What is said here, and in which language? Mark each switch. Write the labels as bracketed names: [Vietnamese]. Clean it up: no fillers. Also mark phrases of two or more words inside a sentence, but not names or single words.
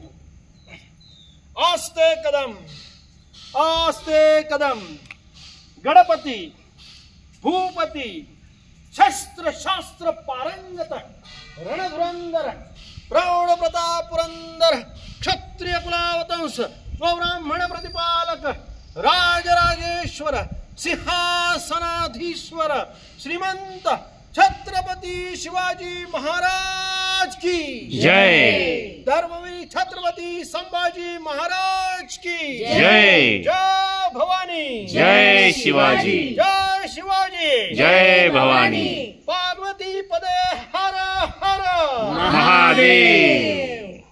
[Marathi] आस्ते कदम, आस्ते कदम, गणपती भूपती शस्त्र शास्त्र पारंगत रणधुरंधर प्रौढ प्रताप पुरंदर क्षत्रिय कुलावतंस ब्राह्मण प्रतिपालक राजराजेश्वर सिंहासनाधीश्वर श्रीमंत छत्रपती शिवाजी महाराज की जय. धर्मवीर छत्रपती संभाजी महाराज की जय. जय भवानी, जय शिवाजी, जय शिवाजी, जय भवानी. पार्वती पदे हर हर महादेव.